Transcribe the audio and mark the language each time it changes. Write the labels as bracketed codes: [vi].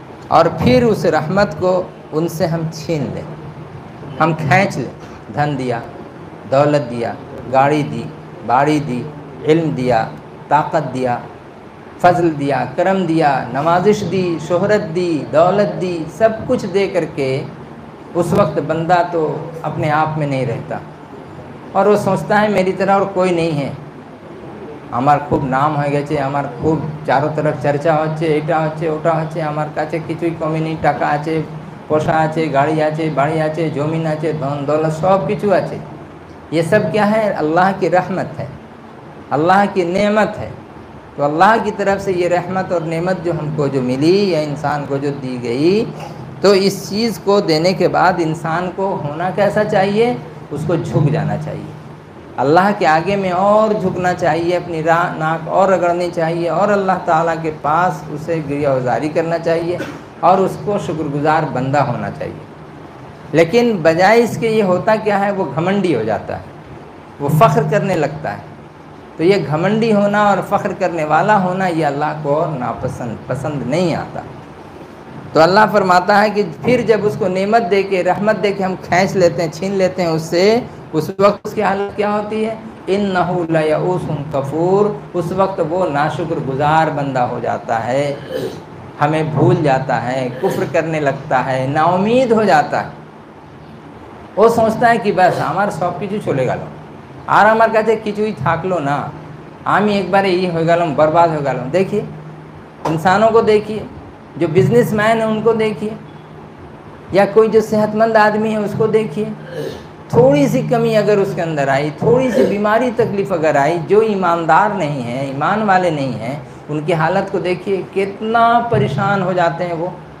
[hi] और फिर उस रहमत को उनसे हम छीन लें, हम खींच लें, धन दिया, दौलत दिया, गाड़ी दी, बाड़ी दी, इल्म दिया, ताकत दिया, फजल दिया, करम दिया, नवाजिश दी, शोहरत दी, दौलत दी, सब कुछ दे करके उस वक्त बंदा तो अपने आप में नहीं रहता और वो सोचता है मेरी तरह और कोई नहीं है। [bn] আমার খুব নাম হয়ে গেছে, আমার খুব চারো তরফ চর্চা হচ্ছে, এটা হচ্ছে ওটা হচ্ছে, আমার কাছে কিছুই কমি নেই, টাকা আছে, পোষা আছে, [hi] गाड़ी [bn] আছে, বাড়ি আছে, [hi] ज़मीन [bn] আছে, [hi] धन दौलत सब [bn] কিছু আছে। [hi] ये सब क्या है? अल्लाह की रहमत है, अल्लाह की नेमत है। तो अल्लाह की तरफ से ये रहमत और नेमत जो हमको जो मिली या इंसान को जो दी गई, तो इस चीज़ को देने के बाद इंसान को होना कैसा चाहिए? उसको झुक जाना चाहिए, अल्लाह के आगे में और झुकना चाहिए, अपनी नाक और रगड़नी चाहिए और अल्लाह ताला के पास उसे गिरियावजारी करना चाहिए और उसको शुक्रगुजार बंदा होना चाहिए। लेकिन बजाय इसके ये होता क्या है? वो घमंडी हो जाता है, वो फ़ख्र करने लगता है। तो ये घमंडी होना और फ़ख्र करने वाला होना ये अल्लाह को पसंद नहीं आता। तो अल्लाह फरमाता है कि फिर जब उसको नेमत दे के, रहमत दे के हम खींच लेते हैं, छीन लेते हैं उससे, उस वक्त उसकी हालत क्या होती है? [ar] इन्नहु लयऊसुन कफूर, [hi] उस वक्त वो नाशुक्रगुजार बंदा हो जाता है, हमें भूल जाता है, कुफ्र करने लगता है, नाउमीद हो जाता है। वो सोचता है कि बस [bn] আমার [hi] सब [bn] কিছু চলে গেল, আর আমার কাছে কিছুই থাকলো না, আমি একবারে হয়ে গেলাম, [hi] बर्बाद हो गया। देखिए इंसानों को देखिए, जो बिजनेसमैन है उनको देखिए, या कोई जो सेहतमंद आदमी है उसको देखिए, थोड़ी सी कमी अगर उसके अंदर आई, थोड़ी सी बीमारी तकलीफ़ अगर आई, जो ईमानदार नहीं है, ईमान वाले नहीं हैं, उनकी हालत को देखिए, कितना परेशान हो जाते हैं वो।